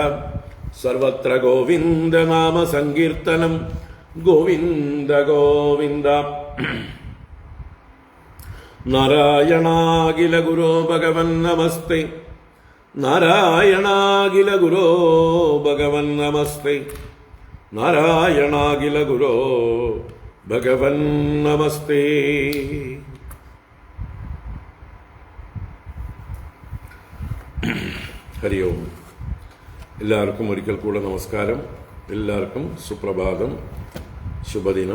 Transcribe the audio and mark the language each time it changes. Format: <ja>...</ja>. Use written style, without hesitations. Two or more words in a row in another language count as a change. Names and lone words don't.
<sa>सर्वत्र गोविन्द नाम संकीर्तनं गोविन्द गोविन्द। नारायणाखिल गुरो भगवन्नमस्ते, नारायणाखिल गुरो भगवन्नमस्ते। नारायणाखिल गुरो भगवन् नमस्ते.</sa> <ml>ഹരി ഓം. എല്ലാവർക്കും ഒരിക്കൽ കൂടെ നമസ്കാരം. എല്ലാവർക്കും സുപ്രഭാതം, ശുഭദിനം.</ml>